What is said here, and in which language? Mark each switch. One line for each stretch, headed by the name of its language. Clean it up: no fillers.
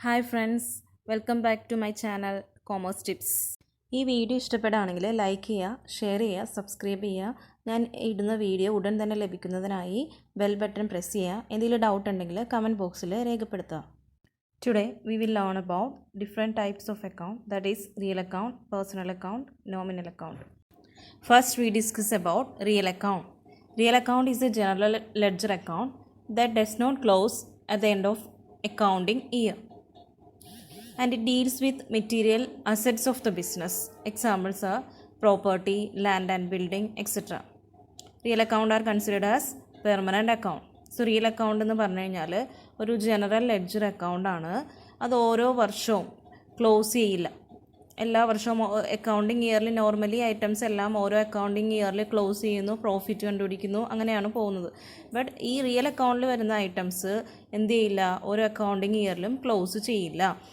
English: Friends, welcome back to my channel commerce tips.
Malayalam: ഈ video ഇഷ്ടപ്പെടുകയാണെങ്കിൽ like ചെയ്യുക, share ചെയ്യുക, സബ്സ്ക്രൈബ് ചെയ്യുക. ഞാൻ ഇടുന്ന വീഡിയോ ഉടൻ തന്നെ ലഭിക്കുന്നതിനായി ബെൽ ബട്ടൺ പ്രസ് ചെയ്യുക. എന്തെങ്കിലും ഡൗട്ട് ഉണ്ടെങ്കിൽ കമൻറ്റ് ബോക്സിൽ രേഖപ്പെടുത്തുക.
English: Today we will learn about different types of account, that is real account, personal account, nominal account. First we discuss about real account. Real account is a general ledger account that does not close at the end of accounting year, and it deals with material assets of the business. Examples are property, land and building, etc. Real account are considered as permanent account.
Malayalam: So real account എന്ന് പറഞ്ഞു കഴിഞ്ഞാൽ ഒരു general ledger അക്കൗണ്ടാണ്. അത് ഓരോ വർഷവും close ചെയ്യില്ല. എല്ലാ വർഷവും അക്കൗണ്ടിങ് ഇയറിൽ നോർമലി ഐറ്റംസ് എല്ലാം ഓരോ അക്കൗണ്ടിങ് ഇയറിൽ ക്ലോസ് ചെയ്യുന്നു, പ്രോഫിറ്റ് കണ്ടുപിടിക്കുന്നു, അങ്ങനെയാണ് പോകുന്നത്. ബട്ട് ഈ റിയൽ അക്കൗണ്ടിൽ വരുന്ന ഐറ്റംസ് എന്ത് ചെയ്യില്ല, ഓരോ അക്കൗണ്ടിങ് ഇയറിലും ക്ലോസ് ചെയ്യില്ല.